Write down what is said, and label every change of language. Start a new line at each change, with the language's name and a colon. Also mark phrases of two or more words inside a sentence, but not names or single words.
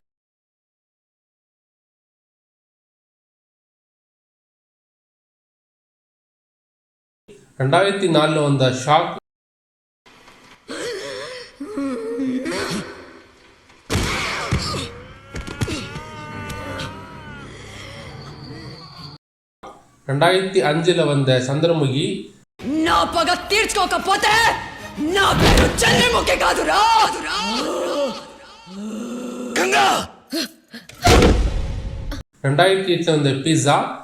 Tamil: 2004 வந்த ஷாக். 2005 வந்த சந்திரமுகி.
Telugu: నా పగ తీర్చుకోకపోతే నా పేరు చంద్రముఖి కాదురా. గంగా
Tamil: 2008 வந்த பிஸா.